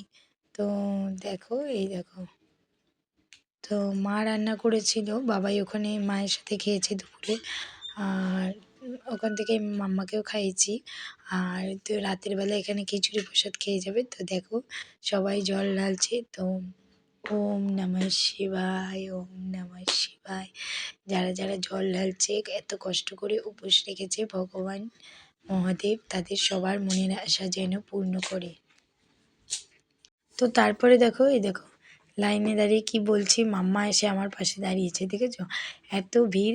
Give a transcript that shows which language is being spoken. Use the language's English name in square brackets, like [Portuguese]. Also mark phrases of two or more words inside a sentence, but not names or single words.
[Bangla] তো দেখো এই দেখো, তো মা রান্না করেছিল, বাবাই ওখানে মায়ের সাথে খেয়েছে দুপুরে। আর ওখান থেকে মাম্মাকেও খাইয়েছি। আর তো রাতের বেলা এখানে খিচুড়ি প্রসাদ খেয়ে যাবে। তো দেখো সবাই জল ঢালছে। তো [Sanskrit] ওম নমঃ শিবায়, ওম নমঃ শিবায়। [Bangla] যারা যারা জল ঢালছে, এত কষ্ট করে উপোস রেখেছে, ভগবান মহাদেব তাদের সবার মনের আশা যেন পূর্ণ করে। তো তারপরে দেখো, এই দেখো লাইনে দাঁড়িয়ে কি বলছি, মাম্মা এসে আমার পাশে দাঁড়িয়েছে, দেখেছো? এত ভিড়।